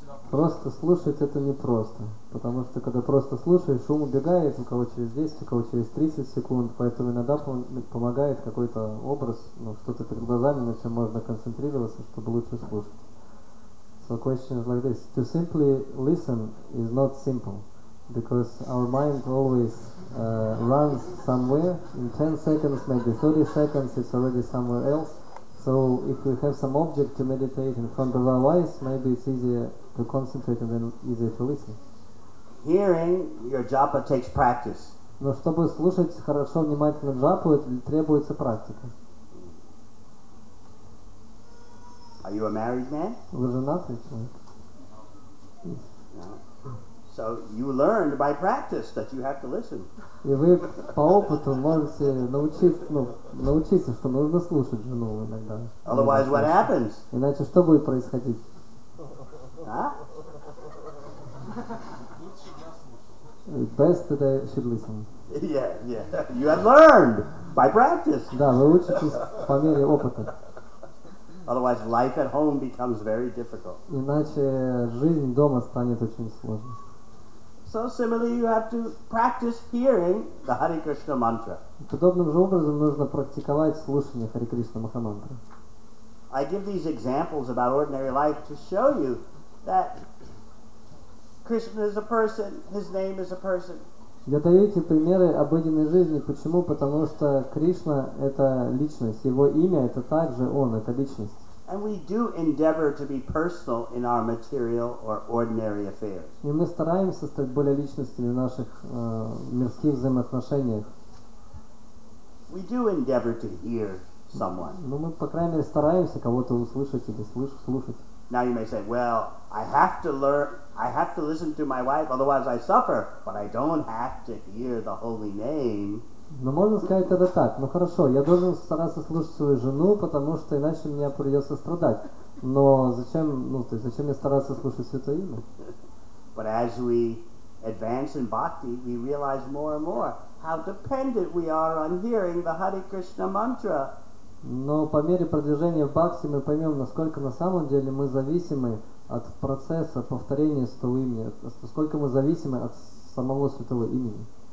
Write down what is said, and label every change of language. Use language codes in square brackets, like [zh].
[ru] Просто слушать это непросто, потому что когда просто слушаешь, шум убегает, у кого через 10, у кого через 30 секунд, поэтому иногда помогает какой-то образ, ну, что-то перед глазами, на чем можно концентрироваться, чтобы лучше слушать. [en] So question is like this: to simply listen is not simple, because our mind always runs somewhere. In 10 seconds, maybe 30 seconds, it's already somewhere else. So if we have some object to meditate in front of our eyes, maybe it's easier to concentrate and then easier to listen. Hearing your japa takes practice. [ru] Но чтобы слушать хорошо, внимательно джапу, требуется практика. [en] Are you a married man? [ru] Вы женатый человек? [en] No. So you learned by practice that you have to listen. [ru] И вы по опыту можете научиться, что нужно слушать жену иногда. [en] Otherwise, what happens? [ru] Иначе что будет происходить? Huh? [en] Best that I should listen. Yeah. You have learned by practice. [ru] Да, вы учитесь по мере опыта. [en] Otherwise, life at home becomes very difficult. [ru] Иначе жизнь дома станет очень сложной. [en] So similarly, you have to practice hearing the Hare Krishna mantra. [ru] Подобным же образом нужно практиковать слушание Харе Кришна Махамантры. [en] I give these examples about ordinary life to show you that Krishna is a person, his name is a person. [ru] Я даю эти примеры обыденной жизни. Почему? Потому что Кришна — это личность, его имя — это также он, это личность. [en] And we do endeavor to be personal in our material or ordinary affairs. [ru] И мы стараемся стать более личностными в наших мирских взаимоотношениях. [en] We do endeavor to hear someone. [ru] Но мы, по крайней мере, стараемся кого-то услышать или слушать. [en] Now you may say, well, I have to listen to my wife, otherwise I suffer, but I don't have to hear the holy name. [ru] Но можно сказать это так: ну хорошо, я должен стараться слушать свою жену, потому что иначе мне придется страдать. Но зачем мне стараться слушать Святое Имя? [en] But as we advance in bhakti, we realize more and more how dependent we are on hearing the Hare Krishna mantra. [ru] Но по мере продвижения в бхакти мы поймем, насколько на самом деле мы зависимы от процесса повторения Святого Имени, насколько мы зависимы от самого Святого Имени.